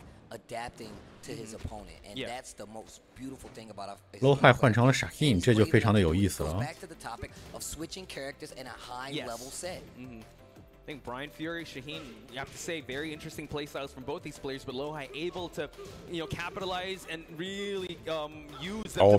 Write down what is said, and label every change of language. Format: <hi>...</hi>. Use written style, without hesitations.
<en>adapting to his opponent, and that's the most beautiful thing about</en> <zh>Low High 换成了 Shaheen， 这就非常的有意思了。</zh> <en>Back to the topic of switching characters in a high level set. I think Brian Fury, Shaheen, you have to say, very interesting play styles from both these players, but Low High able to, capitalize and really use the</en>